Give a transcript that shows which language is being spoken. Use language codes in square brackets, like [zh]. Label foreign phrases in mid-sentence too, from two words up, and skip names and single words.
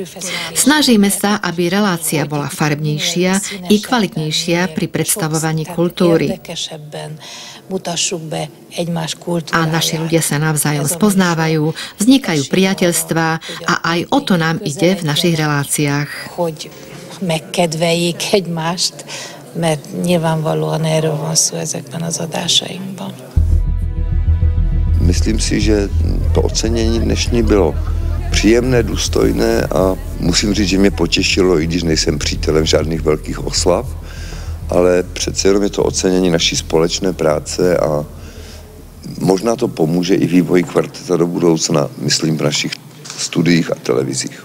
[sk] Snažíme sa, aby relácia bola farebnejšia i kvalitnejšia pri predstavovaní kultúry. A naši ľudia sa navzájom spoznávajú, vznikajú priateľstvá a aj o to nám ide v našich reláciách. [hu] Megkedveljék egymást, mert nyilvánvalóan erről van szó ezekben az adásainkban. [cs] Myslím si, že to ocenění dnešní bylo příjemné, důstojné a musím říct, že mě potěšilo, i když nejsem přítelem žádných velkých oslav, ale přece jenom je to ocenění naší společné práce a možná to pomůže i vývoji kvarteta do budoucna, myslím v našich studiích a televizích.